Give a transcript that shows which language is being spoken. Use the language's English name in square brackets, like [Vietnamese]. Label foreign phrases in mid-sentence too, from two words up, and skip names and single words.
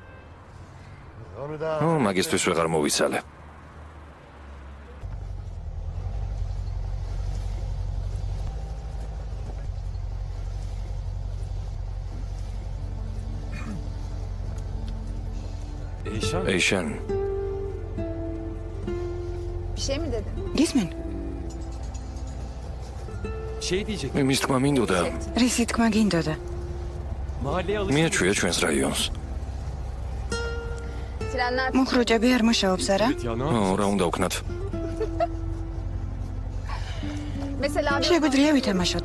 [Georgian] მაგისთვის ვეღარ მოვიცალე. ეიშან. [Turkish] Bir şey mi dedin? [Georgian] გისმენ? იმის თქმა მინდოდა. რისი თქმა გინდოდა? მიაჩვია ჩვენს რაიონს. მუხრუჭები არ მუშაობს არა? რა უნდა ვქნათ? შეგვიძლია ვითამაშოთ.